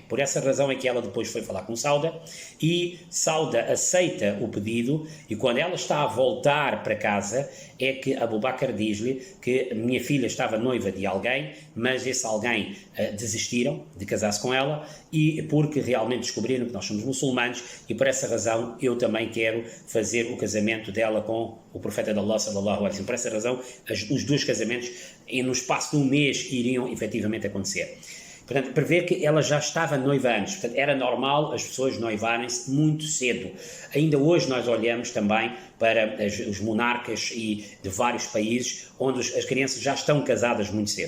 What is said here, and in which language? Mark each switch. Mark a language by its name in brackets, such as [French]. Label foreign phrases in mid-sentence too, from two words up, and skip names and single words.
[Portuguese] Por essa razão é que ela depois foi falar com Sauda, e Sauda aceita o pedido, e quando ela está a voltar para casa é que Abu Bakr diz-lhe que minha filha estava noiva de alguém, mas esse alguém desistiram de casar-se com ela, e porque realmente descobriram que nós somos muçulmanos, e por essa razão eu também quero fazer o casamento dela com o profeta de Allah, [Arabic] صلى الله عليه وسلم. [Portuguese] Por essa razão, os dois casamentos, no espaço de um mês, iriam efetivamente acontecer. Portanto, prevê que ela já estava noiva antes. Portanto, era normal as pessoas noivarem-se muito cedo. Ainda hoje nós olhamos também para os monarcas e de vários países onde as crianças já estão casadas muito cedo.